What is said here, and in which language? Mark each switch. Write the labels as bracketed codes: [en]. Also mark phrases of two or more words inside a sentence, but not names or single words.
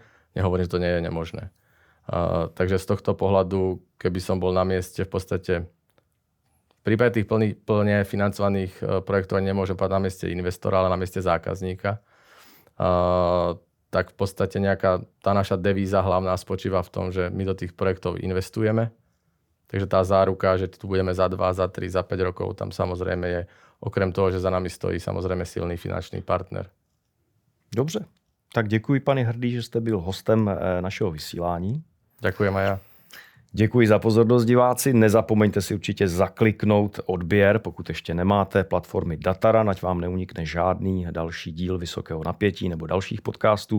[sk] Nehovorím, že to nie je nemožné. Takže z tohto pohľadu, keby som bol na mieste v podstate v prípade tých plne financovaných projektov nemôžem povedať na mieste investora, ale na mieste zákazníka, tak v podstate nejaká tá naša devíza hlavná spočíva v tom, že my do tých projektov investujeme. Takže tá záruka, že tu budeme za 2, za 3, za 5 rokov, tam samozrejme je, okrem toho, že za nami stojí samozrejme silný finančný partner. [cs] Dobře, tak děkuji, pane Hrdý, že jste byl hostem našeho vysílání. [sk] Ďakujem aj ja. [cs] Děkuji za pozornost, diváci. Nezapomeňte si určitě zakliknout odběr, pokud ještě nemáte, platformy Dataran, ať vám neunikne žádný další díl Vysokého napětí nebo dalších podcastů.